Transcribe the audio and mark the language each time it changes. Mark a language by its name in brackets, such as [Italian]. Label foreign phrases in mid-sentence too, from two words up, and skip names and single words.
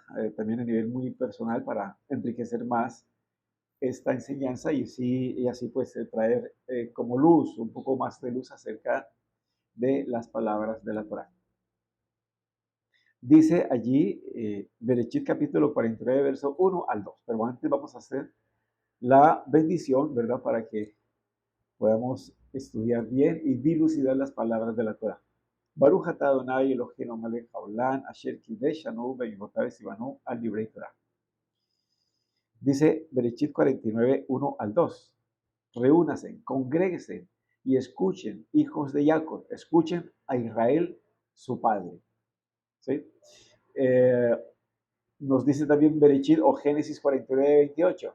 [Spanish] También a nivel muy personal para enriquecer más esta enseñanza y así pues traer como luz, un poco más de luz acerca de las palabras de la Torá. Dice allí, Berechit capítulo 49, verso 1 al 2. Pero antes vamos a hacer la bendición, ¿verdad? Para que podamos estudiar bien y dilucidar las palabras de la Torá. [Hebrew] ברוך אתה אדוני אלוהינו מלך העולם אשר קדשנו במצוותיו וציוונו על דברי תורה. [Spanish] Dice Berechit 49, 1 al 2. Reúnanse, congréguense y escuchen, hijos de Jacob, escuchen a Israel, su padre. ¿Sí? Eh, nos dice también Berechit o Génesis 49, 28.